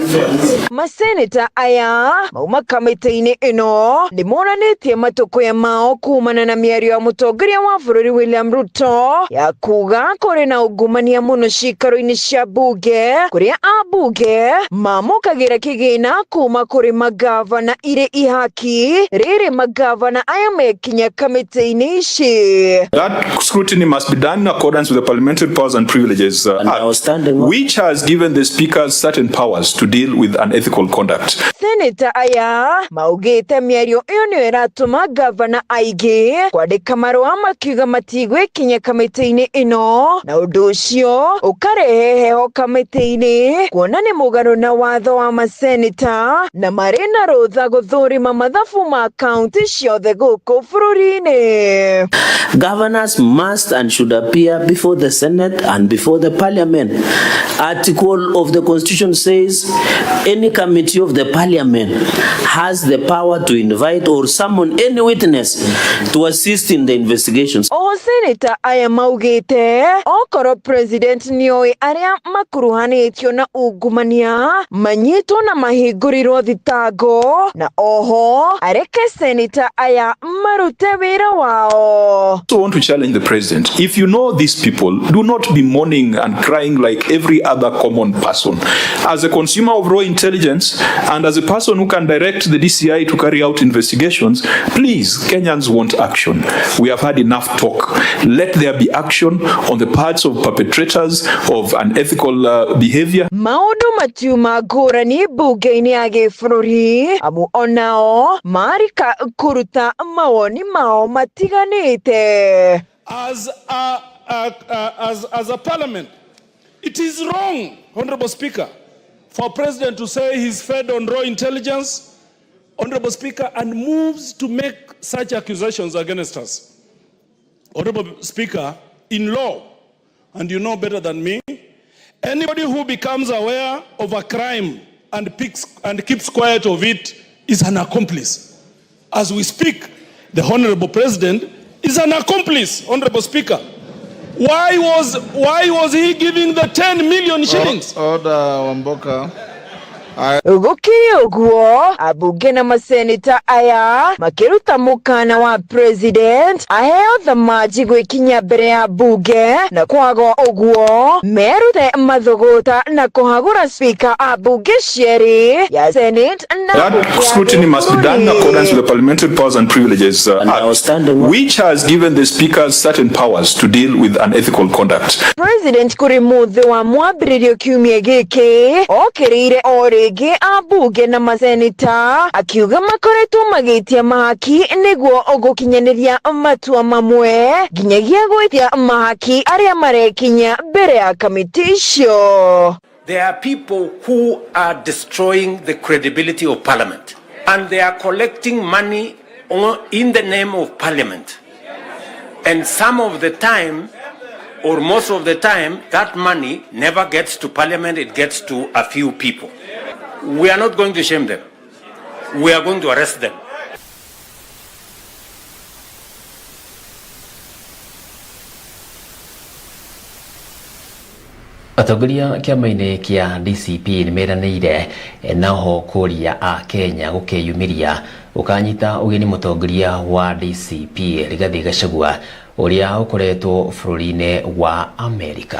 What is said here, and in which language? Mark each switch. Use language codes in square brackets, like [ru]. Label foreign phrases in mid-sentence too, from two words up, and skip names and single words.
[ki] Maseneta aya mauma kamĩtĩ-inĩ ĩno nĩ monanĩtie matũkũya mao kumana na mĩario ya mũtongoria wa bũrũri William Ruto ya kuga kũrĩ na ungumania mũno cikaro-inĩ cia bunge kũrĩa ambunge mamũkagĩra kĩgĩna kuma kũrĩ magavana irĩ ihaki rĩrĩ magavana aya mekinya kamĩtĩ-inĩ ici. [en] That scrutiny must be done in accordance with the Parliamentary Powers and Privileges Act, which has given the Speaker certain powers to deal with unethical conduct. [ki] Senator aya maugĩte mĩario ĩyo nĩyo ĩratũma gavana aingĩ kwandĩka marũa makiuga matigwĩkinya kamĩtĩ-inĩ ĩno na ũndũ ũcio ũkarehe heho kamĩtĩ-inĩ kuona nĩ mũgarũ na watho wa maseneta na marĩ na rũtha gũthũrima mathabu ma kaunti ciothe gũkũ bũrũri-inĩ. [en] Governors must and should appear before the Senate and before the Parliament. Article of of the Constitution says any committee of the parliament has the power to invite or summon any witness to assist in the investigations. [ki] O Senator aya maugite okoro president nioi aria makuruhanitio na ungumania manyitwo na mahingũrirwo thitango na oho areke Senator aya marute wira wao. [en] So I want to challenge the president. If you know these people, do not be mourning and crying like every other common person. As a consumer of raw intelligence and as a person who can direct the DCI to carry out investigations, please, Kenyans want action. We have had enough talk. Let there be action on the parts of perpetrators of unethical behavior. [ki] Maundu matiuma ngũrani bunge-inĩ ya gĩbũrũri amu onao marika kuruta mawoni mao matiganĩte. [en] As a parliament, it is wrong, Honorable Speaker, for President to say he's fed on raw intelligence, Honorable Speaker, and moves to make such accusations against us. Honorable Speaker, in law, and you know better than me, anybody who becomes aware of a crime and keeps quiet of it is an accomplice. As we speak, the Honorable President is an accomplice, Honorable Speaker. Why was he giving the 10 million shillings? Order, Wamboka. [ki] Gũkĩrĩ ũguo abunge na maseneta aya makiruta mukana wa president aheo thamaji gwikinya mbere ya bunge na kwaga ũguo merute mathogota na kuhagũra speaker a bunge cieri ya Senate na [en] That scrutiny must be done in accordance with the Parliamentary Powers and Privileges Act, which has given the speakers certain powers to deal with unethical conduct. [ki] President kuri muthi wa mwambĩrĩrio kiumia gĩkĩ okĩrĩire ori abunge na maseneta akiuga makoretwo magĩtia mahaki nĩguo gũkinyanĩria matua mamwe nginyagia gwĩtia mahaki arĩa marekinya mbere ya kamiti icio. [en] There are people who are destroying the credibility of Parliament and they are collecting money in the name of Parliament, and some of the time or most of the time that money never gets to Parliament, it gets to a few people. We are not going to shame them. We are going to arrest them. [ki] Atongoria kiama-inĩ kia DCP nĩ meranĩire naho kũria a Kenya gũkeyumĩria ũkanyita ũgeni mũtongoria wa DCP Rigathi Gachagua uria ukoretwo bũrũri-inĩ wa Amerika.